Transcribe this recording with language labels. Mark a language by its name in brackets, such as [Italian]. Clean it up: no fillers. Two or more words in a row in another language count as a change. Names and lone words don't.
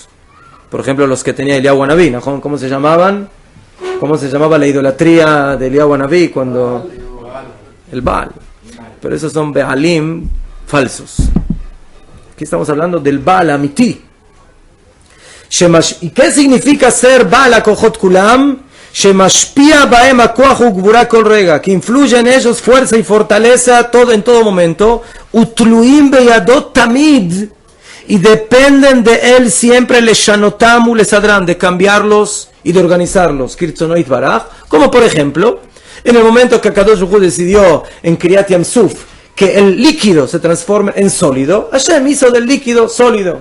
[Spanish] Por ejemplo, los que tenía Eliyahu Hanabí, ¿no? ¿Cómo se llamaban? ¿Cómo se llamaba la idolatría de Eliyahu Hanabí cuando? El Baal. Pero esos son Bealim falsos. Aquí estamos hablando del [Hebrew] בעל אמיתי. [Spanish] ¿Y qué significa ser [Hebrew] בעל הכוחות כולם? שמשפיע בהם הכוח וגבורה כל רגע, [Spanish] que influye en ellos fuerza y fortaleza en todo momento. [Hebrew] ותלויים בידו תמיד. [Spanish] y dependen de él siempre, [Hebrew] לשנותם ולסדרם, [Spanish] de cambiarlos y de organizarlos, [Hebrew] כרצונו יתברך, [Spanish] como por ejemplo, en el momento que [Hebrew] הקדוש ברוך הוא [Spanish] decidió en [Hebrew] קריעת ים סוף [Spanish] que el líquido se transforme en sólido, Hashem hizo del líquido sólido.